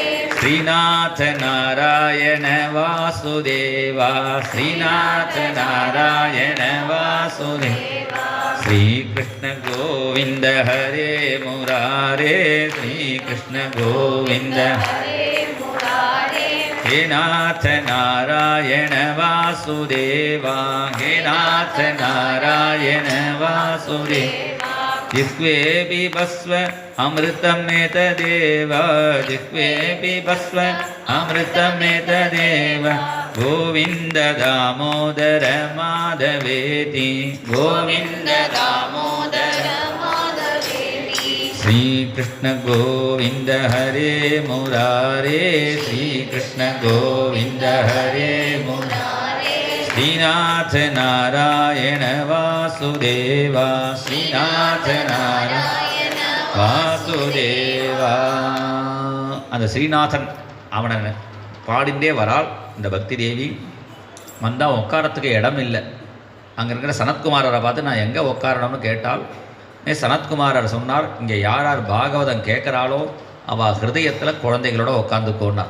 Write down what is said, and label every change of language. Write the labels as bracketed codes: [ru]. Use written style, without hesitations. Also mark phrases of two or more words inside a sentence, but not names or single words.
[sa] श्रीनाथ नारायण वासुदेवा श्रीनाथ नारायण वासुदेवा श्रीकृष्ण गोविन्द हरे मुरारे श्रीकृष्ण गोविन्द हरे मुरारे हे नाथ नारायण वासुदेवा हे नाथ नारायण वासुदेवा जिह्वे पिबस्व अमृतमेतदेव जिह्वे पिबस्व अमृतमेतदेव गोविन्द दामोदर माधवेति गोविन्द दामोदर माधवेति श्रीकृष्ण गोविन्द हरे मुरारे श्रीकृष्ण गोविन्द हरे मुरारे श्रीनाथ नारायण वासुदेवा श्रीनाथ नारायण वासुदेवा. [ta] அந்த ஸ்ரீநாதன் அவனை பாடிண்டே வராள் இந்த பக்தி தேவி. வந்தால் உட்காரத்துக்கு இடம் இல்லை. அங்கே இருக்கிற சனத்குமாரரை பார்த்து நான் எங்கே உட்காரணும்னு கேட்டால் சனத்குமாரர் சொன்னார், இங்கே யார் யார் பாகவதம் கேட்குறாளோ அவள் ஹிருதயத்தில் குழந்தைகளோட உட்காந்துக்கோன்னார்.